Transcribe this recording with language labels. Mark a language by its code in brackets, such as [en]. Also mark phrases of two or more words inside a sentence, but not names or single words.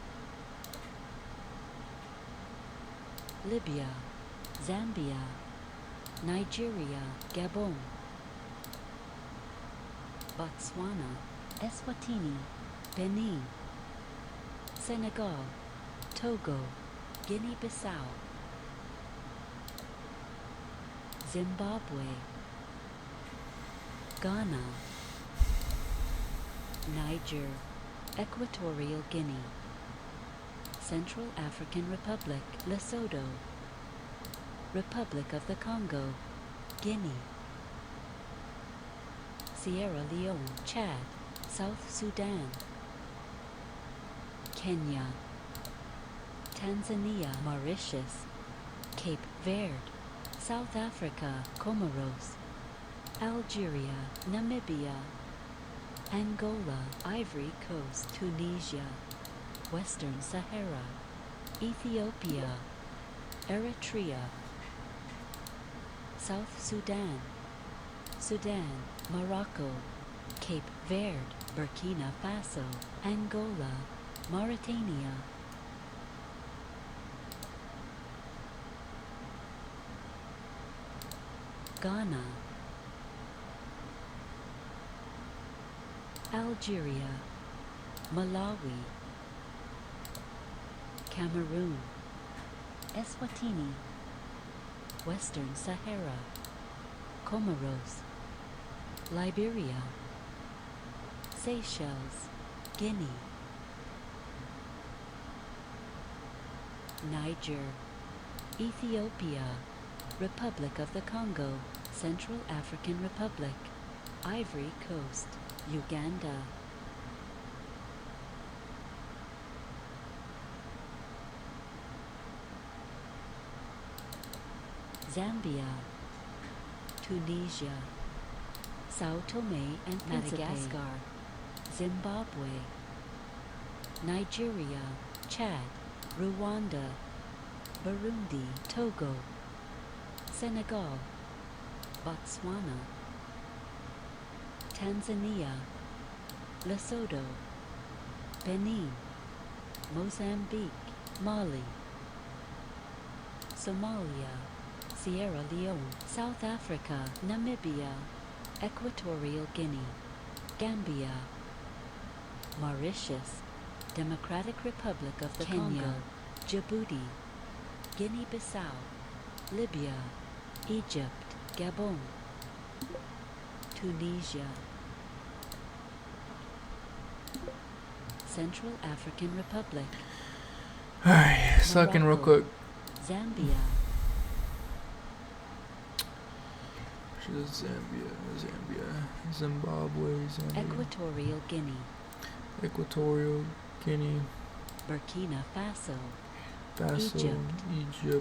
[en] Libya, Zambia, Nigeria, Gabon, Botswana, Eswatini, Benin, Senegal, Togo, Guinea-Bissau, Zimbabwe, Ghana, Niger, Equatorial Guinea, Central African Republic, Lesotho, Republic of the Congo, Guinea, Sierra Leone, Chad, South Sudan, Kenya, Tanzania, Mauritius, Cape Verde, South Africa, Comoros, Algeria, Namibia, Angola, Ivory Coast, Tunisia, Western Sahara, Ethiopia, Eritrea, South Sudan, Sudan, Morocco, Cape Verde, Burkina Faso, Angola, Mauritania, Ghana, Algeria, Malawi, Cameroon, Eswatini, Western Sahara, Comoros, Liberia, Seychelles, Guinea, Niger, Ethiopia, Republic of the Congo, Central African Republic, Ivory Coast, Uganda, Zambia, Tunisia, Sao Tome and Madagascar, Zimbabwe, Nigeria, Chad, Rwanda, Burundi, Togo, Senegal, Botswana, Tanzania, Lesotho, Benin, Mozambique, Mali, Somalia, Sierra Leone, South Africa, Namibia, Equatorial Guinea, Gambia, Mauritius, Democratic Republic of the Congo, Djibouti, Guinea-Bissau, Libya, Egypt, Gabon, Tunisia, Central African Republic, Alright, sucking real quick. Zambia. Zambia, Zimbabwe, Zambia. Equatorial Guinea. Equatorial Guinea. Burkina Faso. Faso, Egypt.